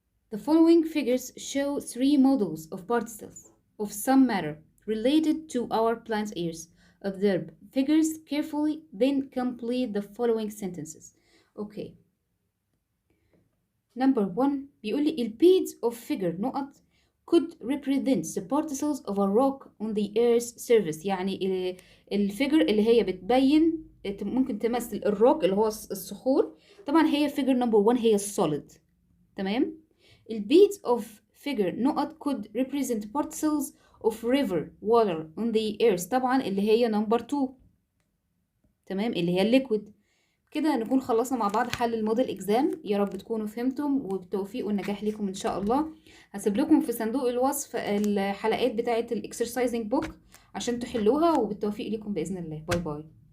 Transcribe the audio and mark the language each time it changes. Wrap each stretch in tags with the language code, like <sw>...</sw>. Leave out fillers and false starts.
<en>The following figures show 3 models of particles of some matter related to our plant ears. Observe figures carefully, then complete the following sentences. Okay. Number 1</en> <ar>بيقول لي ال</ar> <en>beads of figure</en> <ar>نقط</ar> <en>could represent the particles of a rock on the earth's surface.</en> <ar>يعني الفيجر اللي هي بتبين ممكن تمثل الروك اللي هو الصخور. طبعا هي</ar> <en>figure number 1</en> <ar>هي السوليد. تمام.</ar> <en>ال beads of figure</en> <ar>نقط</ar> <en>could represent particles of river water on the earth.</en> <ar>طبعا اللي هي</ar> <en>number 2.</en> <ar>تمام، اللي هي الليكويد. كده نكون خلصنا مع بعض حل الموديل اكزام. يا رب تكونوا فهمتم، وبالتوفيق والنجاح لكم ان شاء الله. هسيب لكم في صندوق الوصف الحلقات بتاعه الاكسرسايزنج بوك عشان تحلوها، وبالتوفيق لكم باذن الله. باي باي.</ar>